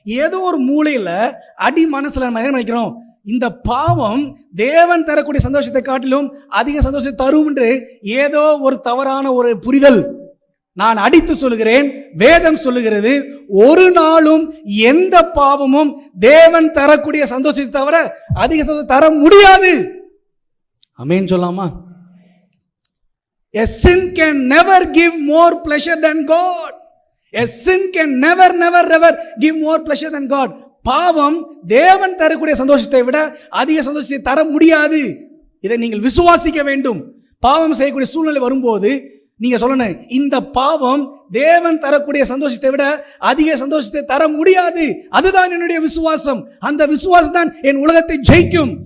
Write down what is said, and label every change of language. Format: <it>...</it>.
<ta>ஏதோ ஒரு மூலையில அடி மனசுல நம்ம என்ன நினைக்கிறோம்? இந்த பாவம் தேவன் தரக்கூடிய சந்தோஷத்தை காட்டிலும் அதிக சந்தோஷத்தை தரும் என்று ஏதோ ஒரு தவறான ஒரு புரிதல். நான் அடித்து சொல்லுகிறேன், வேதம் சொல்லுகிறது, ஒரு நாளும் எந்த பாவமும் தேவன் தரக்கூடிய சந்தோஷத்தை தவிர அதிக சந்தோஷத்தை தர முடியாது. ஆமென் சொல்லாமா?</ta> <en>A sin can never give more pleasure than God. A sin can never give more pleasure than God.</en> <ta>பாவம் தேவன் தரக்கூடிய சந்தோஷத்தை விட அதிக சந்தோஷத்தை தர முடியாது. இதை நீங்கள் விசுவாசிக்க வேண்டும். பாவம் செய்யக்கூடிய சூழ்நிலை வரும்போது நீங்க சொல்லணும், இந்த பாவம் தேவன் தரக்கூடிய சந்தோஷத்தை விட அதிக சந்தோஷத்தை தர முடியாது. அதுதான் என்னுடைய விசுவாசம். அந்த விசுவாசம் தான் என் உலகத்தை ஜெயிக்கும்.</ta>